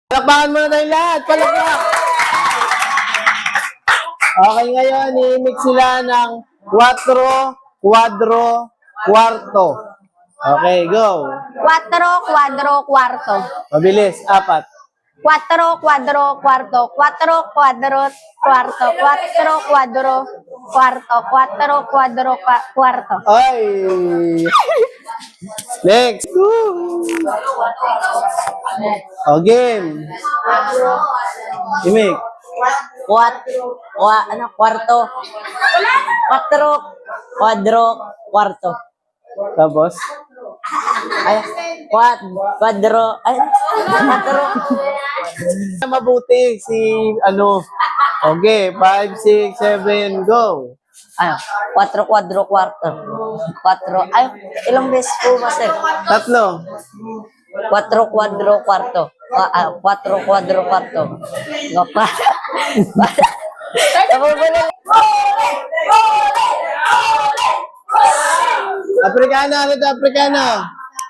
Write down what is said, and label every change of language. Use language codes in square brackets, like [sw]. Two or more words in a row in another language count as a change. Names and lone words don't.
[tl] Palakpakan muna tayong lahat. Palakpak! Okay, ngayon, i-mix sila ng 4, [pt] quadro, quarto. [en] Okay, go. [pt] 4, quadro, quarto. [tl] Mabilis, 4. [pt] 4, quadro, quarto. 4, quadro, quarto. 4, quadro, quarto. 4, quadro, quarto. [tl] Ay! Next. O, game. Imik. [pt] Quarto. 4, quadro, quarto. [tl] Tapos? [pt] Ay, quadro, ay, 4. [tl] Mabuti si, ano. [en] Okay, 5, 6, 7, go. [tl] Ano, 4, [pt] quadro, quarto. 4, [tl] ay, ilang beses po, master? 3. [pt] 4, quadro, quarto. 4, quadro, quarto. [tl] No, pa. Nabubulol. Africana, ano ito? Africana.